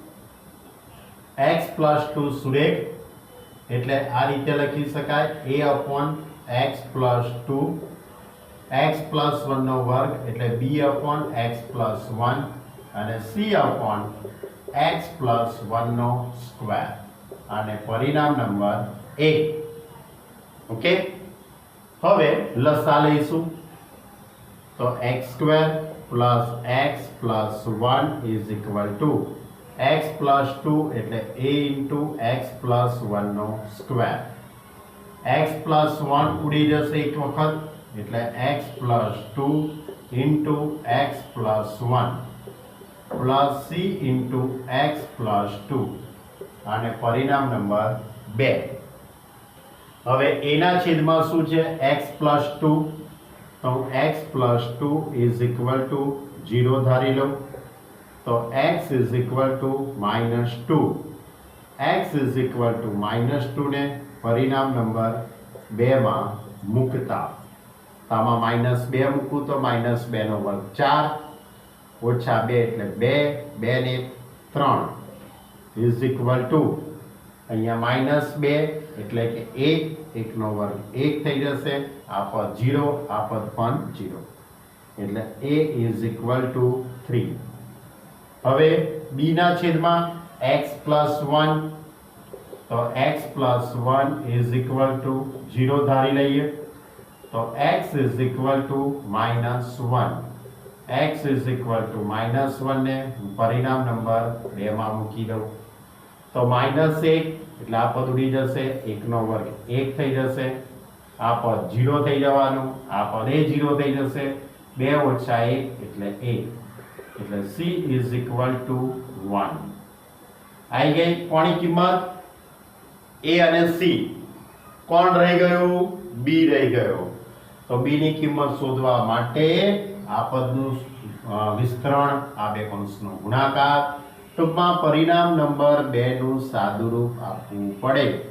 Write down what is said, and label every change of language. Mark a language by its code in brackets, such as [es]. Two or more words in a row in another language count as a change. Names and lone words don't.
[en] x plus 2 [gu] સુરેખ એટલે આ રીતે લખી શકાય [en] a/x plus 2 x plus 1 [gu] નો વર્ગ એટલે [en] b/x plus 1 [gu] અને [en] c/x plus 1 [gu] નો સ્ક્વેર અને પરિણામ નંબર 1। ઓકે, હવે લસા લઈશું તો [en] x² plus x plus 1 is equal to x plus 2 [gu] એટલે [en] a into x plus 1 [gu] નો સ્ક્વેર [en] x plus 1 [gu] ઉડી જશે એક વખત એટલે [en] x plus 2 into x plus 1 plus c into x plus 2 [gu] અને પરિણામ નંબર 2। હવે એના છેદમાં શું છે [en] x plus 2 [gu] તો [en] x plus 2 is equal to 0 [gu] ધારી લો તો [en] x is equal to -2 x is equal to -2 [gu] ને પરિણામ નંબર 2 માં મૂકતા આમાં -2 મૂકું તો -2 નો વર્ગ 4 ઓછા 2 એટલે 2 2 ને [en] 3 is equal to [gu] અહીંયા -2 એટલે કે 1 1 નો વર્ગ 1 થઈ જશે આ પદ 0 આ પદ પણ 0 એટલે [en] a is equal to 3। [gu] હવે b ના છેદમાં [en] x plus 1 [gu] તો [en] x plus 1 is equal to 0 [gu] ધારી લઈએ તો [en] x is equal to -1 x is equal to -1 [gu] ને પરિણામ નંબર 2 માં મૂકી દઉં તો -1 એટલે આ પદ ઉડી જશે 1 નો વર્ગ 1 થઈ જશે આ પદ 0 થઈ જવાનું આ પદ એ 0 થઈ જશે 2 ઓછા 1 એટલે 1 એટલે [en] c is equal to 1। [gu] આવી ગઈ કોની કિંમત a અને c। કોણ રહી ગયું? b રહી ગયો તો b ની કિંમત શોધવા માટે આ પદનું વિસ્તરણ આ બે કૌંસનો ગુણાકાર ટૂંકમાં પરિણામ નંબર 2 નું સાદુરૂપ આપવું પડે